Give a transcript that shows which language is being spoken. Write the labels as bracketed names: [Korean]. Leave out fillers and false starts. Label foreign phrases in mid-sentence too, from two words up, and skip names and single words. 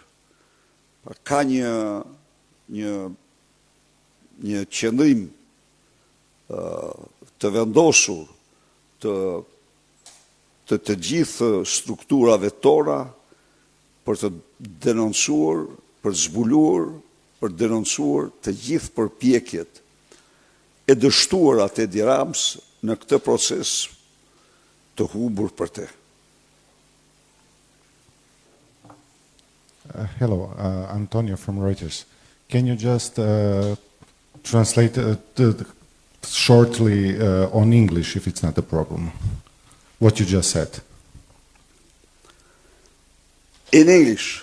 [Albanian] Ka një qëndrim të vendosur të gjithë strukturave tona për të denoncuar, për të zbuluar, për të denoncuar të gjithë përpjekjet e dështuara të Edi Ramës në këtë proces të humbur për te. [English] Hello, Antonio from Reuters. Can you just translate shortly on English, if it's not a problem, what you just said? In English?